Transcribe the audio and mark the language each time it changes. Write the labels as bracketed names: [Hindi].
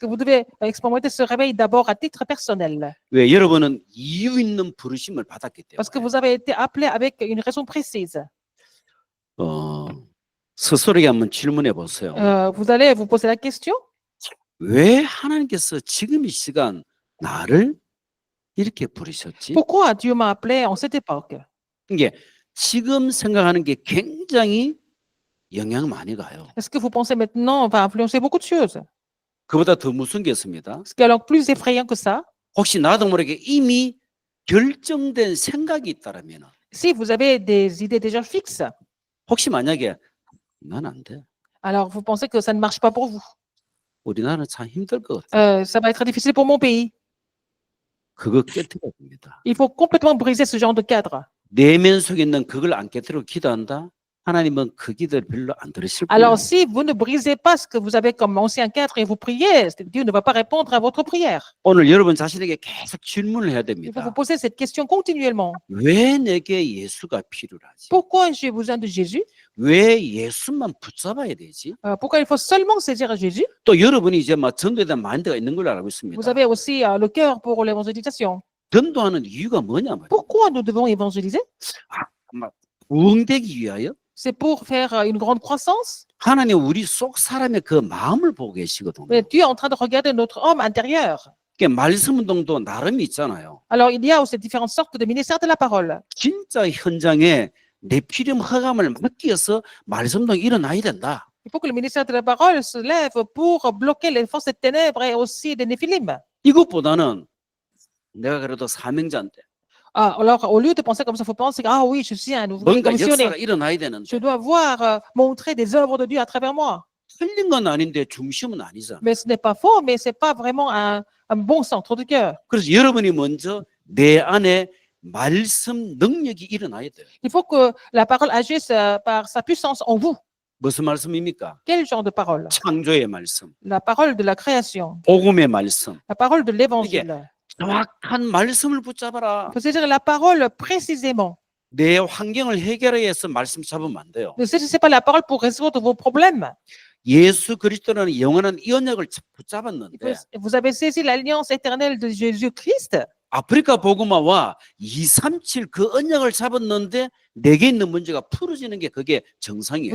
[French] Que vous devez expérimenter ce réveil d'abord à titre personnel. [Korean] 왜? 여러분은 이유 있는 부르심을 받았기 [French] Parce que [Korean] 때문에. [French] vous avez été appelé avec une raison précise. [Korean] 스스로에게 한번 질문해 보세요. [French] Vous allez vous poser la question, [Korean] 왜 하나님께서 지금 이 시간 나를 이렇게 부르셨지? [French] pourquoi Dieu m'a appelé en cette époque? [Korean] 이게 지금 생각하는 게 굉장히 영향 많이 가요. [French] Est-ce que vous pensez maintenant va influencer beaucoup de choses? [Korean] 그보다 더 무서운 게 있습니다. [French] Ce qui est alors plus effrayant que ça, [Korean] 혹시 나도 모르게 이미 결정된 생각이 있다라면 [French] si vous avez des idées déjà fixes, [Korean] 혹시 만약에 난 안 돼. [French] alors vous pensez que ça ne marche pas pour vous. [Korean] 우리나라는 참 힘들 것 같아. [French] Ça va être difficile pour mon pays. [Korean] 그거 깨뜨려야 됩니다. [French] Il faut complètement briser ce genre de cadre. [Korean] 내면 속에 있는 그걸 안 깨뜨리고 기도한다? 하나님은 그 기도를 별로 안 들으실 거예요. [French] Alors, si vous ne brisez pas ce que vous avez comme ancien cadre et vous priez, Dieu ne va pas répondre à votre prière. [Korean] 오늘 여러분 자신에게 계속 질문을 해야 [French] Il faut [Korean] 됩니다. [French] vous poser cette question continuellement. [Korean] 왜 내게 예수가 필요하지? [French] Pourquoi j'ai besoin de Jésus? [Korean] 왜 예수만 붙잡아야 되지? [French] Pourquoi il faut seulement saisir à Jésus? [Korean] 또 여러분이 이제 막 전도에 대한 마인드가 있는 걸로 알고 있습니다. [French] Vous avez aussi le cœur pour l'évangélisation. [Korean] 전도하는 이유가 뭐냐 말이에요. [French] Pourquoi nous devons évangéliser? [Korean] 막 부흥되기 위하여 [French] C'est pour faire une grande croissance. [Korean] 하나님 우리 속 사람의 그 마음을 보고 계시거든요. [French] Mais Dieu est en train de regarder notre homme intérieur. [Korean] 그러니까 말씀 운동도 나름이 있잖아요. [French] Alors, il y a aussi différentes sortes de ministères de la parole. [Korean] 진짜 현장에 네피림 허감을 막기 위해서 말씀 운동이 일어나야 된다. [French] Il faut que le ministère de la parole se lève pour bloquer les forces des ténèbres et aussi des néphilim. [Korean] 이것보다는 내가 그래도 사명자인데 [French] Alors, au lieu de penser comme ça, il faut penser, ah oui, je suis un ouvrier [Korean] 뭔가 [French] commissionné. [Korean] 역사가 일어나야 되는데 [French] Je dois voir montrer des œuvres de Dieu à travers moi. [Korean] 틀린 건 아닌데 중심은 아니잖아. [French] Mais ce n'est pas faux, mais ce n'est pas vraiment un bon centre de cœur. [Korean] 그래서 여러분이 먼저 내 안에 말씀 능력이 일어나야 돼요. [French] Il faut que la parole agisse par sa puissance en vous. [Korean] 무슨 말씀입니까? [French] Quel genre de parole? [Korean] 창조의 말씀, [French] La parole de la création, [Korean] 복음의 말씀. [French] la parole de l'évangile. [Korean] 정확한 말씀을 붙잡아라. [French] Il faut saisir la parole précisément. [Korean] 내 환경을 해결하기 위해서 말씀 잡으면 안 돼요. [French] Ne saisissez pas la parole pour résoudre vos problèmes. [Korean] 예수 그리스도라는 영원한 이 언약을 붙잡았는데 [French] Vous avez saisi l'alliance éternelle de Jésus-Christ. [Korean] 아프리카 복음화와 237 그 언약을 잡았는데 내게 있는 문제가 풀어지는 게 그게 정상이에요.